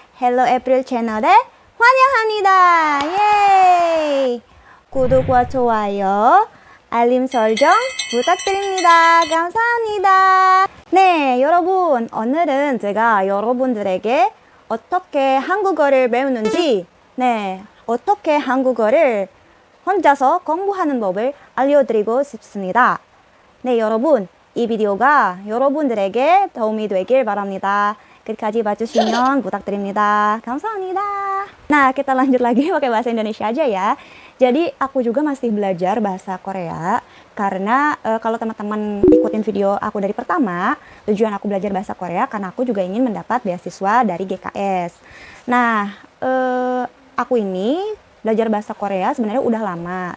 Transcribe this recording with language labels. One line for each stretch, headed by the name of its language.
Korean: Hello April 채널에 환영합니다. 예이. 구독과 좋아요, 알림 설정 부탁드립니다. 감사합니다. 네, 여러분, 오늘은 제가 여러분들에게 어떻게 한국어를 배우는지, 어떻게 한국어를 혼자서 공부하는 법을 알려드리고 싶습니다. 네, 여러분, 이 비디오가 여러분들에게 도움이 되길 바랍니다. 끝까지 봐주시면 부탁드립니다. 감사합니다.
Indonesian: Nah, kita lanjut lagi pakai bahasa Indonesia aja ya. Jadi, aku juga masih belajar bahasa Korea. Karena kalau teman-teman ikutin video aku dari pertama, tujuan aku belajar bahasa Korea karena aku juga ingin mendapat beasiswa dari GKS. Nah, aku ini belajar bahasa Korea sebenarnya udah lama.